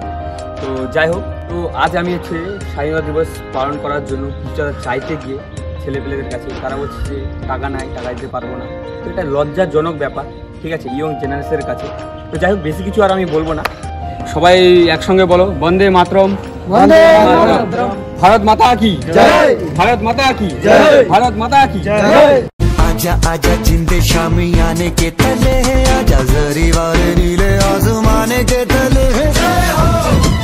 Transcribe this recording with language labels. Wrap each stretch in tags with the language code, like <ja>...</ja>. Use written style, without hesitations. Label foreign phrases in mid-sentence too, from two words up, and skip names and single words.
<bn>তো যাই হোক, তো আজ আমি হচ্ছে স্বাধীনতা দিবস পালন করার জন্য কিছু চাইতে গিয়ে ছেলেপেলেদের কাছে তারা বলছে যে টাকা নাই, টাকা দিতে পারবো না। তো এটা লজ্জাজনক ব্যাপার, ঠিক আছে,</bn> <en>young generation's</en> <bn>কাছে। তো যাই হোক, বেশি কিছু আর আমি বলবো না। সবাই একসঙ্গে বলো, বন্দে মাতরম, বন্দে মাতরম।</bn> <hi>भारत माता की जय, भारत माता की जय, भारत माता की जय। आजा आजा जिंदे शामी आने के तले है, आजा जरी वाले नीले आसमाने के तले है।</hi>